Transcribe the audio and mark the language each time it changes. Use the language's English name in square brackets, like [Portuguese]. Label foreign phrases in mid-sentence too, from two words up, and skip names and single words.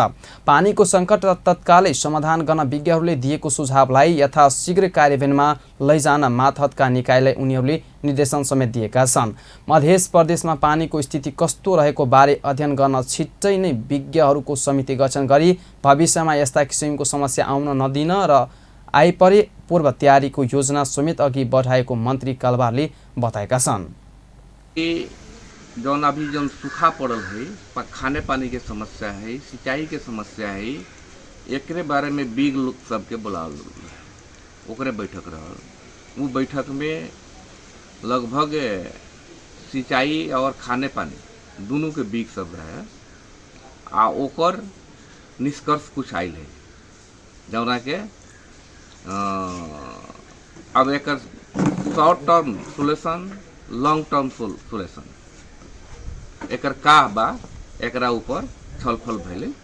[Nepali] पानीको सङ्कट तत्कालै समाधान गर्न विज्ञहरूले दिएको सुझावलाई यथाशीघ्र कार्यान्वयनमा लैजान मातहतका निकायलाई उनीहरूले निर्देशन समेत दिएका छन्। मध्य प्रदेशमा पानीको स्थिति कस्तो रहेको बारे अध्ययन गर्न छिट्टै नै विज्ञहरूको समिति गठन गरी भविष्यमा यस्ता किसिमको समस्या आउन नदिन र आइपरे पूर्व तयारीको योजना समेत अघि बढाएको मन्त्री कलवारले बताएका छन्। [Bhojpuri] जौन अभी जौन सूखा पड़ल है, खाने पानी के समस्या है, सिंचाई के समस्या है, एकरे बारे में बिग लोग सबके बुलावल ओकरे बैठक रहल। वो बैठक में लगभग सिंचाई और खाने पानी दोनों के बिग सब रहे आ ओकर निष्कर्ष कुछ आयल है जौना के अब एक [English] short term solution, long term solution [Bhojpuri] एकर का बा एकरा ऊपर छलफल भइले।